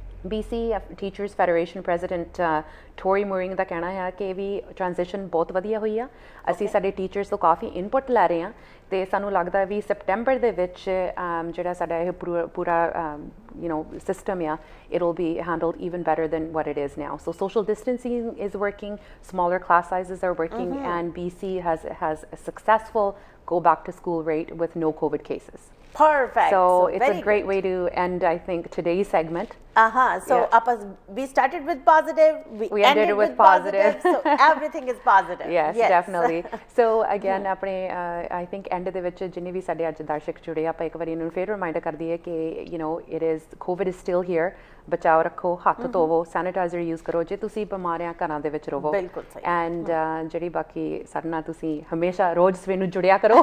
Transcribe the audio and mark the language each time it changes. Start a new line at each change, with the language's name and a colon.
Punjabi: BC teachers federation president Tory mooring ਦਾ ਕਹਿਣਾ ਹੈ ਕਿ ਵੀ ਟ੍ਰਾਂਜੀਸ਼ਨ ਬਹੁਤ ਵਧੀਆ ਹੋਈ ਆ। ਅਸੀਂ ਸਾਡੇ ਟੀਚਰਸ ਤੋਂ ਕਾਫੀ ਇਨਪੁਟ ਲੈ ਰਹੇ ਹਾਂ ਤੇ ਸਾਨੂੰ ਲੱਗਦਾ ਵੀ ਸੈਪਟੈਂਬਰ ਦੇ ਵਿੱਚ ਜਿਹੜਾ ਸਾਡਾ ਇਹ ਪੂਰਾ
English: system it will be handled even better than what it is now. So social distancing is working, smaller class sizes are working, and BC has a successful go back to school rate with no COVID cases. Perfect. So it's a great way to end, I think, today's segment. So we started with positive, we ended with positive. So everything is positive. Yes, definitely. So again,
Punjabi: ਆਪਣੇ
English: I think end
Punjabi: ਦੇ ਵਿੱਚ ਜਿੰਨੇ ਵੀ ਸਾਡੇ ਅੱਜ ਦਰਸ਼ਕ ਜੁੜੇ ਆਪਾਂ ਇੱਕ ਵਾਰੀ ਇਹਨਾਂ ਨੂੰ ਫੇਰ ਰਿਮਾਈਂਡਰ ਕਰ ਦਈਏ ਕਿ
English: it is COVID is still here.
Punjabi: ਬਚਾਓ ਰੱਖੋ, ਹੱਥ ਧੋਵੋ, ਸੈਨੀਟਾਈਜ਼ਰ ਯੂਜ਼ ਕਰੋ, ਜੇ ਤੁਸੀਂ ਬਿਮਾਰ ਆ ਘਰਾਂ ਦੇ ਵਿੱਚ ਰਹੋ। ਬਿਲਕੁਲ ਸਹੀ। ਐਂਡ ਜਿਹੜੀ ਬਾਕੀ ਸਾਡੇ ਨਾਲ ਤੁਸੀਂ ਹਮੇਸ਼ਾ ਰੋਜ਼ ਸਵੇਰ ਨੂੰ ਜੁੜਿਆ ਕਰੋ।